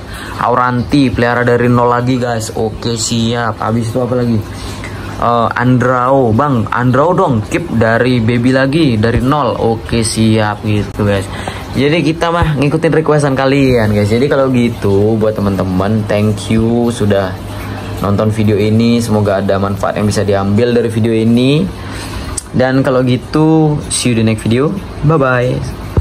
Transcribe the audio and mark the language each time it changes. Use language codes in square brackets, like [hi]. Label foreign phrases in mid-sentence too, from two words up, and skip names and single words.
[id] Auranti pelihara dari nol lagi guys. Oke siap. Habis itu apa lagi? Andrao bang, Andrao dong keep dari baby lagi dari nol. Oke siap gitu guys. Jadi kita mah ngikutin requestan kalian guys. Jadi kalau gitu buat teman-teman, [en] thank you [id] sudah nonton video ini. Semoga ada manfaat yang bisa diambil dari video ini. Dan kalau gitu [en] see you [id] di [en] next video. Bye bye.